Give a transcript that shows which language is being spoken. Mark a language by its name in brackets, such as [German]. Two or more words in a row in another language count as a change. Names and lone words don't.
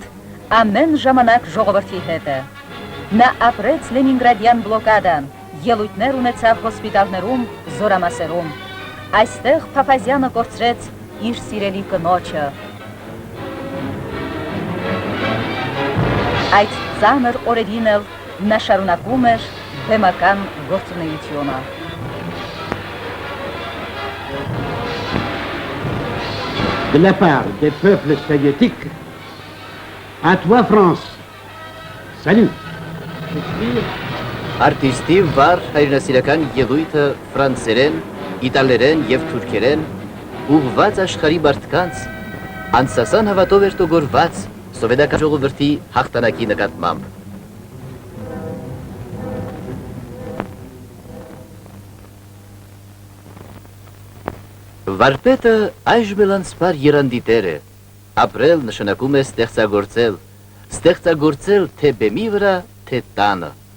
[Armenian] ամեն ժամանակ ժողովրդի հետ է։ Նա ապրեց Լենինգրադյան բլոկադան, ելույթներ ունեցավ հոսպիտալներում, զորամասերում։ Այստեղ Փափազյանը կորցրեց իր սիրելի կնոջը։ Այդ ծանր օրերին էլ նա շարունակում էր բեմական գործունեությունը։ [French] De la part des peuples soviétiques, à toi France. Salut. [Armenian] Արտիստի վառ հայրենասիրական ելույթը ֆրանսերեն, իտալերեն եւ թուրքերեն ուղղված աշխարհի մարդկանց անսասան հավատով էր տոգորված սովետական ժողովրդի հաղթանակի նկատմամբ։ Վարպետը այժմ էլ անսպար երանդի տեր է, ապրել նշանակում է ստեղծագործել թե բեմի վրա, թե տանը։